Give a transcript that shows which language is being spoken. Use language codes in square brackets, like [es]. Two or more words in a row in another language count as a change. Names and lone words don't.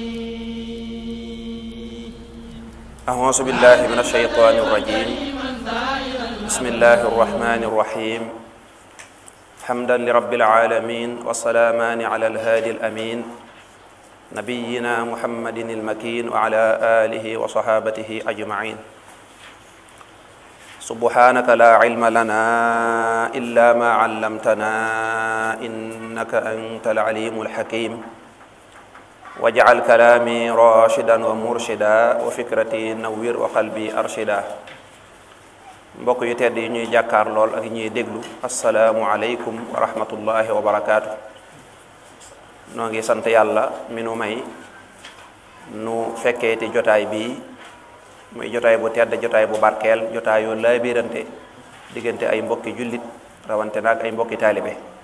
[ar] أعوذ بالله من الشيطان الرجيم بسم الله الرحمن الرحيم حمدا لرب العالمين والسلامان على الهادي الأمين نبينا محمد المكين وعلى آله وصحابته أجمعين سبحانك لا علم لنا إلا ما علمتنا إنك أنت العليم الحكيم واجعل كلامي راشدا ومرشدا وفكرتي نوير وقلبي أرشدا [wo] mbokk yu tedd yi ñuy jàkkaar lool ak ñuy déglu [ar] السلام عليكم ورحمة الله وبركاته [wo] noo ngi sant yàlla mi nu may nu fekkeeti jotaay bii muy jotaay bu tedd jotaay bu barkeel jotaay yu laabirante diggante ay mbokki jullit rawante naag ay mbokki taalibe